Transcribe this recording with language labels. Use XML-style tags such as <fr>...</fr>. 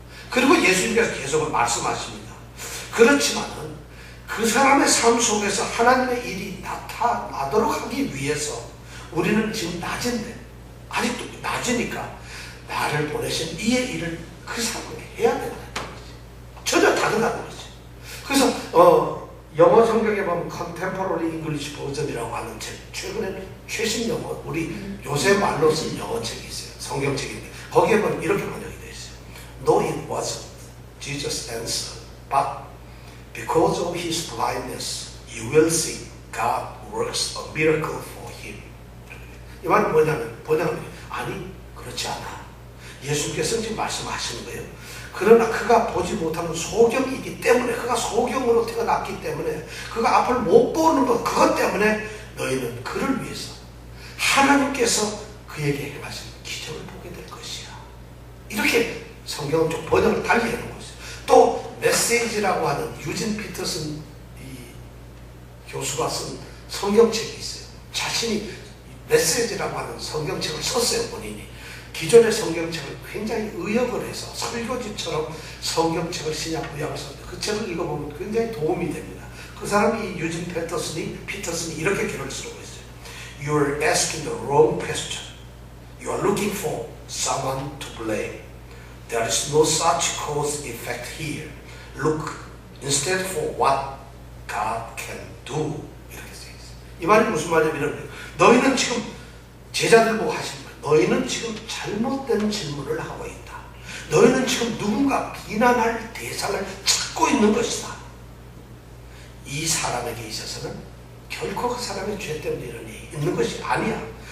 <ko>그리고 예수님께서 계속 말씀하십니다. 그렇지만은 그 사람의 삶 속에서 하나님의 일이 나타나도록 하기 위해서 우리는 지금 낮은데 아직도 낮으니까 나를 보내신 이의 일을 그 사람에게 해야 된다는 거지. 전혀 다르다는 거지. 그래서 영어 성경에 보면 Contemporary English 버전이라고 하는 책, 최근에 최신 영어, 우리 요새 말로 쓴 영어 책이 있어요. 성경책인데 거기에 보면 이렇게 번역이 되어 있어요.</ko> <en>No, it wasn't. Jesus answered. But because of his blindness, you will see God works a miracle for him.</en> <ko>이 말은 뭐냐면 번역하면 아니 그렇지 않아. 예수님께서 지금 말씀하시는 거예요. 그러나 그가 보지 못하는 소경이기 때문에 그가 소경으로 태어났기 때문에 그가 앞을 못 보는 것 그것 때문에 너희는 그를 위해서 하나님께서 그에게 행하신 기적을 보게 될 것이야. 이렇게 성경은 좀 번역을 달리 해놓은 것이죠. 또 메시지라고 하는 유진 피터슨 이 교수가 쓴 성경책이 있어요. 자신이 메시지라고 하는 성경책을 썼어요. 본인이. 기존의 성경책을 굉장히 의역을 해서 설교지처럼 성경책을 신약 구약을 썼는데 그 책을 읽어보면 굉장히 도움이 됩니다. 그 사람이 유진 피터슨이 이렇게 기록을 쓰고 있어요.</ko> <en>You are asking the wrong question. You are looking for someone to blame. There is no such cause effect here. Look instead for what God can do.</en> <ko>이렇게 쓰여 있어요. 이 말이 무슨 말이냐면 너희는 지금 제자들 보고 하시는 너희는 지금 잘못된 질문을 하고 있다. 너희는 지금 누군가 비난할 대상을 찾고 있는 것이다. 이 사람에게 있어서는 결코 그 사람의 죄 때문에 이런 일이 있는 것이 아니야.</ko>